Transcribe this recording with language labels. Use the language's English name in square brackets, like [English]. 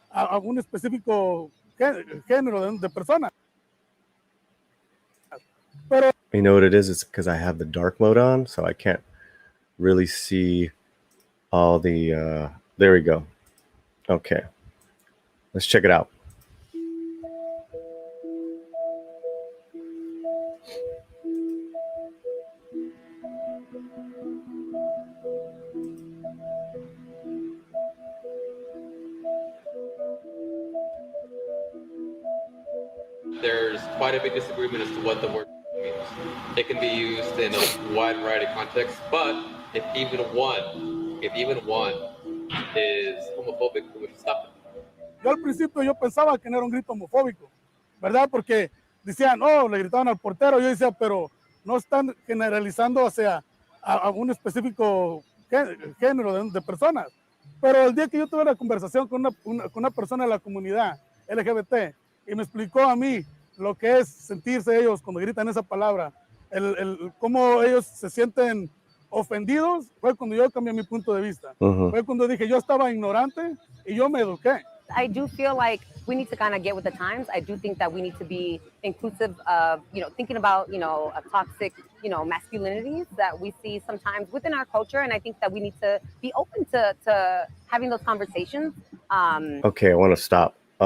[Spanish] algún específico género de persona? Pero [English] you know what it is? It's because I have the dark mode on, so I can't really see all the there we go. Okay, let's check it out. There's quite a big disagreement as to what the word means. It can be used in a wide variety of contexts, but if even one is homophobic, we should stop it. [Spanish] yo al principio yo pensaba que no era un grito homofóbico, ¿verdad? Porque decían, oh, le gritaban al portero. Yo decía, pero no están generalizando hacia a un específico género de personas. Pero el día que yo tuve la conversación con una persona de la comunidad LGBT y me explicó a mí lo que es sentirse ellos cuando gritan esa palabra, cómo ellos se sienten ofendidos, fue cuando yo cambié mi punto de vista. Fue cuando dije, yo estaba ignorante y yo me eduqué. [English] I do feel like we need to kind of get with the times. I do think that we need to be inclusive of, thinking about, a toxic, masculinities that we see sometimes within our culture. And I think that we need to be open to having those conversations. Okay, I want to stop.